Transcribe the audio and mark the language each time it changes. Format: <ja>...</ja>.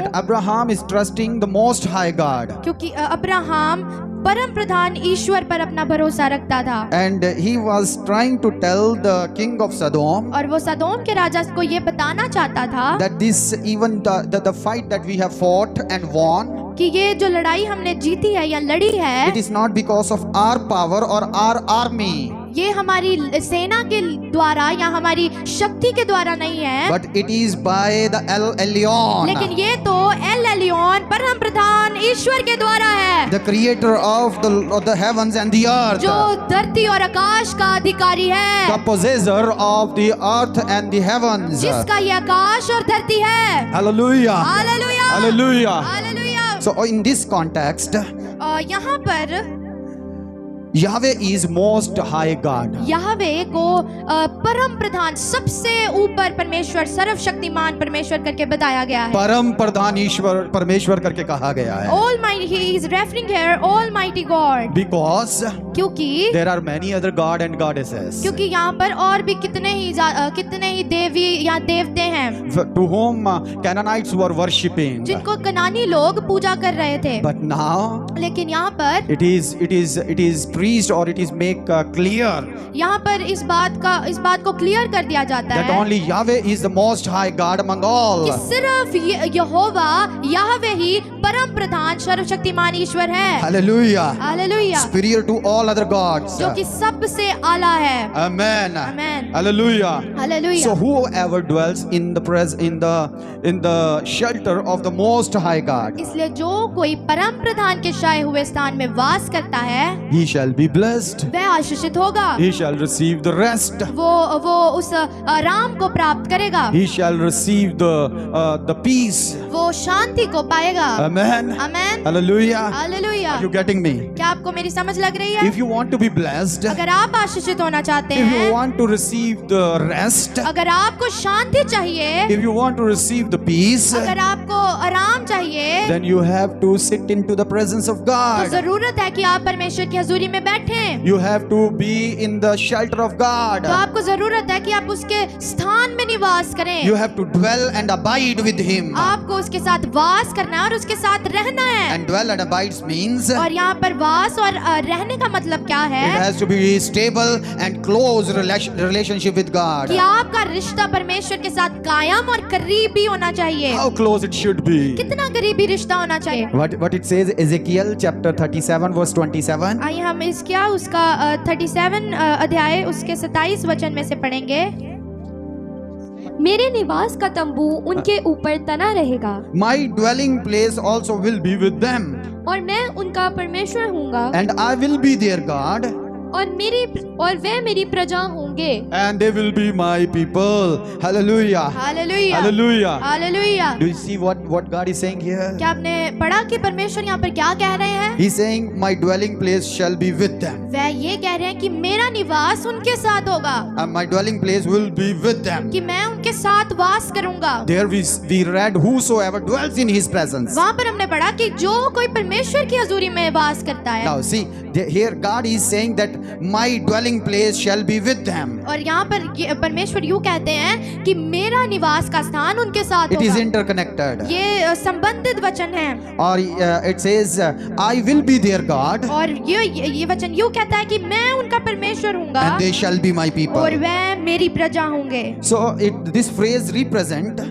<en>that Abraham is trusting the Most High God,</en> <hi>क्योंकि Abraham परम प्रधान ईश्वर पर अपना भरोसा रखता था,</hi> <en>and he was trying to tell the king of Sodom</en> <hi>और वो सदोम के राजा को ये बताना चाहता था</hi> <en>that this even the fight that we have fought and won,</en> <hi>कि ये जो लड़ाई हमने जीती है या लड़ी है,</hi> <en>it is not because of our power or our army,</en> <hi>ये हमारी सेना के द्वारा या हमारी शक्ति के द्वारा नहीं है,</hi> <en>but it is by the El Elyon,</en> <hi>लेकिन ये तो एल एलियोन परम प्रधान ईश्वर के द्वारा है,</hi> <en>the creator of the heavens and the earth,</en> <hi>जो धरती और आकाश का अधिकारी है,</hi> <en>the possessor of the earth and the heavens.</en> <hi>जिसका ये आकाश और धरती है।</hi> <en>Hallelujah.</en> <hi>Hallelujah,</hi> <en>Hallelujah.</en> <hi>Hallelujah.</hi> <en>So in this context,</en> <hi>यहाँ पर</hi> <en>Yahweh is most high God.</en> <hi>Yahweh को परम प्रधान, सबसे ऊपर परमेश्वर, सर्वशक्तिमान परमेश्वर करके बताया गया है। परम प्रधान ईश्वर परमेश्वर करके कहा गया है।</hi> <en>Almighty, he is referring here Almighty God, Because</en> <hi>क्योंकि</hi> <en>there are many other god and goddesses</en> <hi>यहाँ पर और भी कितने ही देवी या देवते हैं</hi> <en>to whom Canaanites were worshipping.</en> <hi>जिनको कनानी लोग पूजा कर रहे थे।</hi> <en>But now</en> <hi>लेकिन यहाँ पर</hi> <en>it is preached or it is make clear</en> <hi>यहाँ पर इस बात को क्लियर कर दिया जाता</hi> <en>that</en> <hi>है</hi> <en>only Yahweh is the most high God among all.</en> <hi>कि सिर्फ यहोवा याहवे ही परम प्रधान सर्वशक्तिमान ईश्वर है।</hi> <en>Hallelujah.</en> <hi>Hallelujah,</hi> <en>Superior to all other gods.</en> <hi>जो कि सबसे आला है।</hi> <en>Amen. Amen. Hallelujah.</en> <hi>Hallelujah.</hi> <en>So whoever dwells in the shelter of the most high God,</en> <hi>इसलिए जो कोई परम प्रधान के छाए हुए स्थान में वास करता है,</hi> <en>he shall be blessed.</en> <hi>वह आशीषित होगा।</hi> <en>He shall receive the rest.</en> <hi>वो उस आराम को प्राप्त करेगा।</hi> <en>He shall receive the peace.</en> <hi>वो शांति को पाएगा।</hi> <en>Amen.</en> <hi>Amen.</hi> <en>Hallelujah.</en> <hi>Hallelujah.</hi> <en>Are you getting me?</en> <hi>क्या आपको मेरी समझ लग रही है?</hi> <en>If you want to be blessed,</en> <hi>अगर आप आशीषित होना चाहते</hi> <en>if you</en> <hi>हैं,</hi> <en>want to receive the rest,</en> <hi>अगर आपको शांति चाहिए,</hi> <en>if you want to receive the peace,</en> <hi>अगर आपको आराम चाहिए,</hi> <en>then you have to sit into the presence of</en> <hi>तो</hi> <en>God.</en> <hi>जरूरत है कि आप परमेश्वर की हजूरी में बैठें।</hi> <en>You have to be in the shelter of God.</en> <hi>तो आपको जरूरत है कि आप उसके स्थान में निवास करें।</hi> <en>You have to dwell and abide with Him.</en> <hi>आपको उसके साथ वास करना है और उसके साथ रहना है।</hi> <en>And dwell and abides means</en> <hi>और यहाँ पर वास और रहने का मतलब क्या</hi> <en>it</en> <hi>है?</hi> <en>has to be stable and close relationship with God.</en> <hi>कि आपका रिश्ता परमेश्वर के साथ कायम और करीबी होना चाहिए।</hi> <en>How close it should be.</en> <hi>कितना करीबी रिश्ता होना चाहिए?</hi> <en>What it says, Ezekiel chapter 37 verse 27.</en> <hi>आइए हम उसका 37 अध्याय उसके 27 वचन में से पढ़ेंगे। मेरे निवास का तंबू उनके ऊपर तना रहेगा</hi> <en>My dwelling place also will be with them,</en> <hi>और मैं उनका परमेश्वर हूँगा</hi> <en>and I will be their God,</en> <hi>और वे मेरी प्रजा होंगे।</hi> <en>and they will be my people. Hallelujah.</en> <hi>Hallelujah,</hi> <en>Hallelujah.</en> <hi>Hallelujah.</hi> <en>Do you see what God is saying here?</en> <hi>क्या आपने पढ़ा कि परमेश्वर यहाँ पर क्या कह रहे हैं?</hi> <en>He's saying, my dwelling place shall be with them,</en> <hi>वह ये कह रहे हैं कि मेरा निवास उनके साथ होगा,</hi> <en>and my dwelling place will be with them.</en> <hi>कि मैं उनके साथ वास करूंगा।</hi> <en>There we read, whosoever dwells in His presence.</en> <hi>वहाँ पर हमने पढ़ा कि जो कोई परमेश्वर की हजूरी में वास करता है।</hi> <en>Now see, here God is saying that my dwelling place shall be with them.</en> <hi>और यहाँ पर परमेश्वर यूँ कहते हैं कि मेरा निवास का स्थान उनके साथ</hi> <en>It is</en> <hi>होगा।</hi> <en>interconnected.</en> <hi>ये संबंधित वचन है।</hi> <en>Or it says, I will be their God,</en> <hi>और ये वचन यूँ कहता है कि मैं उनका परमेश्वर हूँगा</hi> <en>and they shall be my people.</en> <hi>और वह मेरी प्रजा होंगे।</hi> <en>So this phrase represent</en>